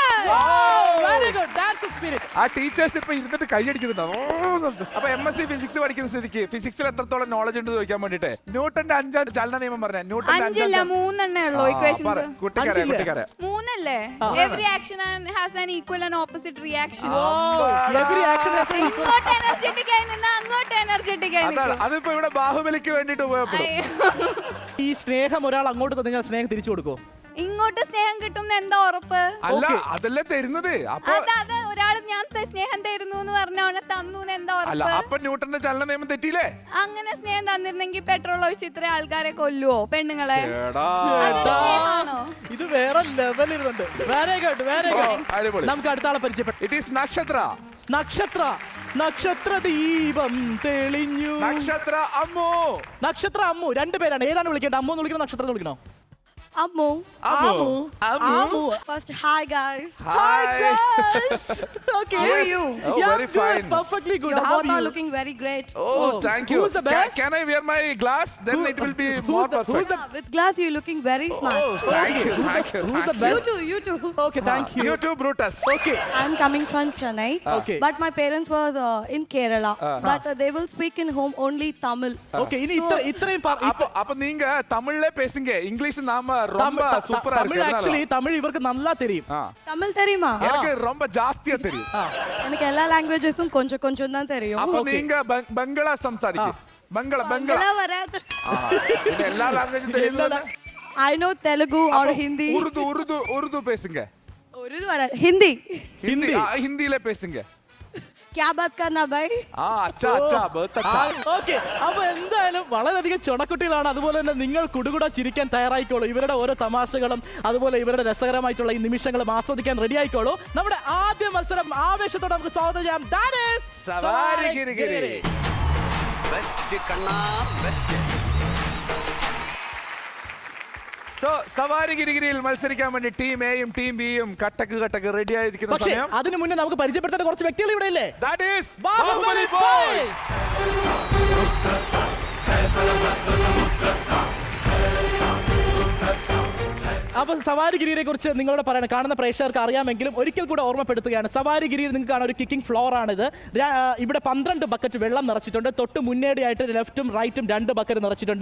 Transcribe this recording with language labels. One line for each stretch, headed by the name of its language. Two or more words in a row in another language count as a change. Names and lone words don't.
English: Very good. That's the spirit.
Malayalam: ആ ടീച്ചേഴ്സ് ഇപ്പൊ ഇരുന്നിട്ട് കൈയടിക്കുന്നുണ്ടോ അപ്പൊ MSc ഫിസിക്സ് പഠിക്കുന്ന സ്ഥിതിക്ക് ഫിസിക്സിൽ എത്രത്തോളം നോളജ് ഉണ്ട് ചോദിക്കാൻ വേണ്ടിട്ട് ന്യൂട്ടന്റെ 5 ചലന നിയമം പറഞ്ഞ അഞ്ചില്ല 3 ഉള്ളൂ ഇക്വേഷൻസ് കുട്ടിക്കാരെ
English: മൂന്നല്ലേ every action has an equal and opposite reaction Every action has a-
Malayalam: ഇങ്ങോട്ട് എനർജറ്റിക് ആയി നിന്നാ അങ്ങോട്ട് എനർജറ്റിക് ആയി അതാണ് നിൽക്കും. അതിപ്പോ ഇവിടെ ബാഹുബലിക്ക് വേണ്ടിട്ട് ഉപയോഗപ്പെടും അയ്യോ. ഈ സ്നേഹം ഒരാൾ അങ്ങോട്ട് നിങ്ങൾ സ്നേഹം തിരിച്ചു കൊടുക്കോ? ഇങ്ങോട്ട് സ്നേഹം കിട്ടും എന്താ ഉറപ്പ്? അല്ല അതല്ലേ തരുന്നത് അപ്പൊ അത് ഒരാൾ ഞാൻ സ്നേഹം തരുന്നു എന്ന് പറഞ്ഞ അവനെ തന്നു എന്താ അല്ല ഉറപ്പ്? അപ്പൊ ന്യൂട്ടന്റെ ചലന നിയമം തെറ്റിയില്ലേ അങ്ങനെ സ്നേഹം തന്നിരുന്നെങ്കിൽ പെട്രോൾ ഒഴിച്ച് ഇത്ര ആൾക്കാരെ കൊല്ലുവോ പെണ്ണുങ്ങളെ? എടാ. അതൊരു സ്നേഹമാണോ? ഇത് വേറെ ലെവലിലുണ്ട്.
English: Very good, very good.
Malayalam: അടിപൊളി. നമുക്ക് അടുത്ത ആളെ പരിചയപ്പെട്ടു.
English: It is നക്ഷത്ര
Malayalam: നക്ഷത്ര ദീപം തെളിഞ്ഞു. നക്ഷത്ര അമ്മു നക്ഷത്ര അമ്മു രണ്ടുപേരാണ്. ഏതാണ് വിളിക്കേണ്ടത്? അമ്മു എന്ന് വിളിക്കണോ നക്ഷത്ര എന്ന് വിളിക്കണോ? Ammo. അമ്മു.
English: First, hi guys. Hi Hi. guys. Okay. How are you? Oh, Yeah, very good. fine. Perfectly good. You How both are are you? looking very great. Oh, thank you. Who's the best? Can I wear my glass? Then it will be more perfect. Who's the With glass, you're looking very smart. Oh, thank you. who's the Thank best? You too. Okay, thank you. You too, Brutus. Okay. I'm coming from Chennai. Okay. But my parents was in Kerala. But they will speak in home only Tamil.
Malayalam: Okay, ഇനി ഇത്രയും
Tamil: அப்ப நீங்க தமிழ்ல பேசுங்க இங்கிலீஷ் நாம ரொம்ப சூப்பரா
Malayalam: തമിഴ്
Tamil: இருக்கு
Malayalam: ആക്ച്വലി തമിഴ് ഇവർക്ക് നല്ല தெரியும்.
Tamil: Tamil தெரியுமா? எனக்கு ரொம்ப ஜாஸ்தியா தெரியும் எனக்கு எல்லா லாங்குவேஜஸும் கொஞ்சம் கொஞ்சம் தான் தெரியும். அப்ப நீங்க பங்களா
Malayalam: സംസാരിക്കും ബംഗള
Tamil: இதெல்லாம் வராது.
Malayalam: പിന്നെ എല്ലാ ലാംഗ്വേജും தெரியுது
English: I know Telugu or Hindi.
Tamil: உருது பேசுங்க Urdu வராது. Hindi.
Malayalam: ഹിന്ദി.
Tamil: ஹிந்தில பேசுங்க
Hindi: क्या बात करना भाई? അച്ഛാ बहुत अच्छा
Malayalam: ഓക്കെ, അപ്പൊ എന്തായാലും വളരെയധികം ചുണക്കുട്ടികളാണ്. അതുപോലെ തന്നെ നിങ്ങൾ കുടുകുട ചിരിക്കാൻ തയ്യാറായിക്കോളൂ. ഇവരുടെ ഓരോ തമാശകളും അതുപോലെ ഇവരുടെ രസകരമായിട്ടുള്ള ഈ നിമിഷങ്ങളും ആസ്വദിക്കാൻ റെഡി ആയിക്കോളൂ. നമ്മുടെ ആദ്യ മത്സരം ആവേശത്തോടെ നമുക്ക് സ്വാഗതം ചെയ്യാം.
English: That is
Malayalam: സവാരി ഗിരിഗിരി. സോ സവാരി ഗിരിഗിരിയിൽ മത്സരിക്കാൻ വേണ്ടി ടീം എയും ടീം ബിയും കട്ടക്ക് റെഡി ആയിരിക്കുന്ന പക്ഷേ സമയം അതിനു മുന്നേ നമുക്ക് പരിചയപ്പെടുത്തേണ്ട കുറച്ച് വ്യക്തികൾ ഇവിടെ ഇല്ലേ?
English: That is ബാഹുബലി Bahubali Boys. Boys.
Malayalam: അപ്പൊ സവാരിഗിരിയെ കുറിച്ച് നിങ്ങളോട് പറയണം, കാണുന്ന പ്രേക്ഷകർക്ക് അറിയാമെങ്കിലും ഒരിക്കൽ കൂടെ ഓർമ്മപ്പെടുത്തുകയാണ്. സവാരിഗിരിയിൽ നിങ്ങൾക്ക് കാണാൻ ഒരു കിക്കിംഗ് ഫ്ലോർ ആണിത്. ഇവിടെ 12 ബക്കറ്റ് വെള്ളം നിറച്ചിട്ടുണ്ട്. തൊട്ട് മുന്നേടിയായിട്ട് ലെഫ്റ്റും റൈറ്റും 2 ബക്കറ്റ് നിറച്ചിട്ടുണ്ട്.